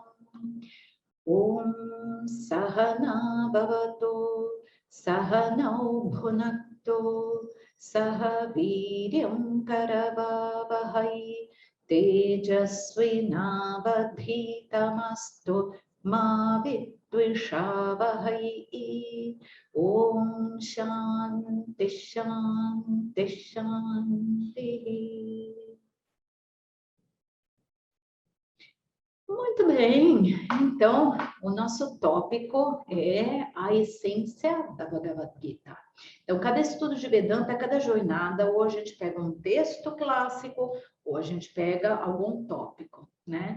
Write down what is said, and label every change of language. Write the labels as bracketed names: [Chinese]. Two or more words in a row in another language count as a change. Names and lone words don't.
[Sanskrit] ॐ सहना भवतो सहनौ भुनक्तो सह वीर्यं करवावहै तेजस्विनावधीतमस्तु मा विद्विषावहै. ॐ शान्ति शान्ति शान्ति. [Portuguese] Muito bem, então o nosso tópico é a essência da Bhagavad Gita. Então, cada estudo de Vedanta, cada jornada, ou a gente pega um texto clássico, ou a gente pega algum tópico, né?